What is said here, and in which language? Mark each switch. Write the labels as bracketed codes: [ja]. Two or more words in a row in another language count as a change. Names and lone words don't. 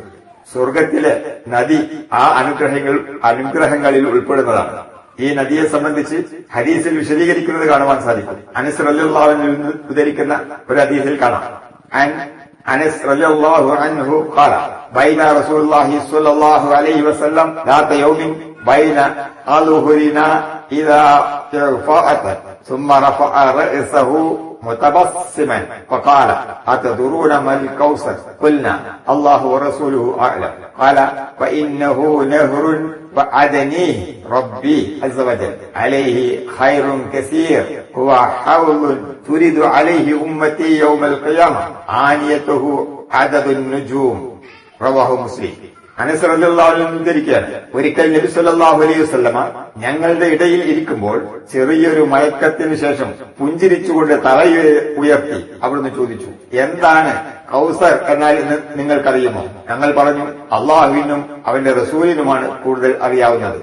[ml] സ്വർഗത്തിലെ നദി ആ അനുഗ്രഹങ്ങളിൽ ഉൾപ്പെടുന്നതാണ്. ഈ നദിയെ സംബന്ധിച്ച് ഹദീസിൽ വിശദീകരിക്കുന്നത് കാണുവാൻ സാധിക്കും. അനസ് [ar] رضي الله عنه [ml] ഉദ്ധരിക്കുന്ന ഒരു ഹദീസിൽ കാണാം. [ar] أنس رضي الله عنه قال بينا رسول الله صلى الله عليه وسلم ذات يوم بين أظهرنا إذا رفعت ثم رفع رأسه متبسما فقال أتدرون ما الكوثر؟ قلنا الله ورسوله أعلم. قال فإنه نهر فأدنيه ربي عز وجل عليه خير كثير هو حوض ترد عليه أمتي يوم القيامة آنيته عدد النجوم. رواه مسلم. [ml] അനസ് [ar] رضي الله عنه [ml] ഉദ്ധരിക്കുകയാണ്, ഒരിക്കൽ നബി [ar] صلى الله عليه وسلم [ml] ഞങ്ങളുടെ ഇടയിൽ ഇരിക്കുമ്പോൾ ചെറിയൊരു മയക്കത്തിന് ശേഷം പുഞ്ചിരിച്ചുകൊണ്ട് തല ഉയർത്തി അവിടുന്ന് ചോദിച്ചു, എന്താണ് കൗസർ എന്നാൽ നിങ്ങൾക്കറിയുമോ? ഞങ്ങൾ പറഞ്ഞു, അള്ളാഹുവിനും അവന്റെ റസൂലിനുമാണ് കൂടുതൽ അറിയാവുന്നത്.